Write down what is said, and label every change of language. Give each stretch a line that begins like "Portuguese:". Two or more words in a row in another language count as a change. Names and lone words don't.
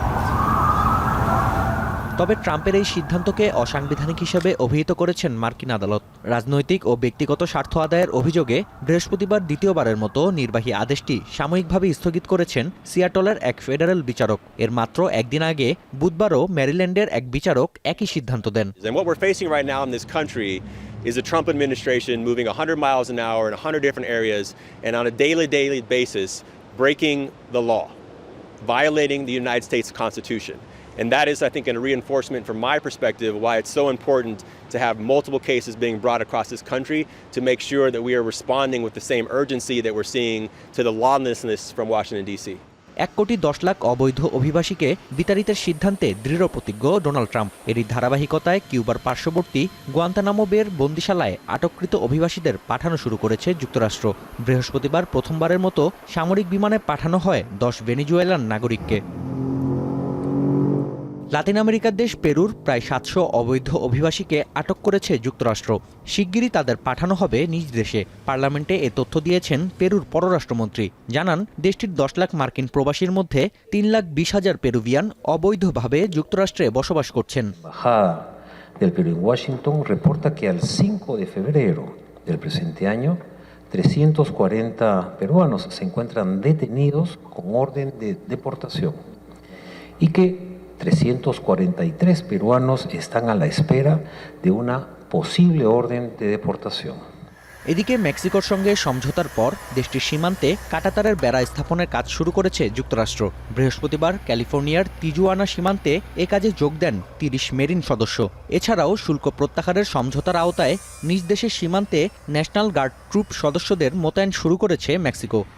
Bangla: তবে ট্রাম্পের এই সিদ্ধান্তকে অসাংবিধানিক হিসেবে অভিহিত করেছেন মার্কিন আদালত। রাজনৈতিক ও ব্যক্তিগত স্বার্থ আদায়ের অভিযোগে বৃহস্পতিবার দ্বিতীয়বারের মতো নির্বাহী আদেশটি সাময়িকভাবে স্থগিত করেছেন সিয়াটলের এক ফেডারেল বিচারক। এর মাত্র একদিন আগে বুধবারও ম্যারিল্যান্ডের এক বিচারক একই সিদ্ধান্ত দেন।
English: Is the Trump administration moving 100 miles an hour in 100 different areas and on a daily basis breaking the law, violating the United States Constitution. And that is, I think, a reinforcement from my perspective why it's so important to have multiple cases being brought across this country to make sure that we are responding with the same urgency that we're seeing to the lawlessness from Washington, D.C.
Bangla: 1,10,00,000 অবৈধ অভিবাসীকে বিতাড়িতের সিদ্ধান্তে দৃঢ় প্রতিজ্ঞ ডোনাল্ড ট্রাম্প। এরই ধারাবাহিকতায় কিউবার পার্শ্ববর্তী গুয়ান্তানামো বের বন্দিশালায় আটককৃত অভিবাসীদের পাঠানো শুরু করেছে যুক্তরাষ্ট্র। বৃহস্পতিবার প্রথমবারের মতো সামরিক বিমানে পাঠানো হয় 10 ভেনেজুয়েলান নাগরিককে। লাতিন আমেরিকার দেশ পেরুর প্রায় 700 অবৈধ অভিবাসীকে আটক করেছে যুক্তরাষ্ট্র। শিগগিরই তাদের পাঠানো হবে নিজ দেশে। পার্লামেন্টে এ তথ্য দিয়েছেন পেরুর পররাষ্ট্রমন্ত্রী। জানান, দেশটির 10 লাখ মার্কিন প্রবাসীর মধ্যে 3,20,000 পেরুভিয়ান অবৈধভাবে যুক্তরাষ্ট্রে বসবাস করছেন।
Spanish: del Perú en Washington reporta que al 5 de febrero del presente año 340 peruanos se encuentran detenidos con orden de deportación y que 343 peruanos están a la espera de una posible orden de deportación.
Bangla: এদিকে মেক্সিকোর সঙ্গে সমঝোতার পর দেশটির সীমান্তে কাঁটাতারের বেড়া স্থাপনের কাজ শুরু করেছে যুক্তরাষ্ট্র। বৃহস্পতিবার ক্যালিফোর্নিয়ার তিজুয়ানা সীমান্তে এ কাজে যোগ দেন 30 মেরিন সদস্য। এছাড়াও শুল্ক প্রত্যাহারের সমঝোতার আওতায় নিজ দেশের সীমান্তে
English: National Guard troop
Bangla: সদস্যদের মোতায়েন শুরু করেছে মেক্সিকো।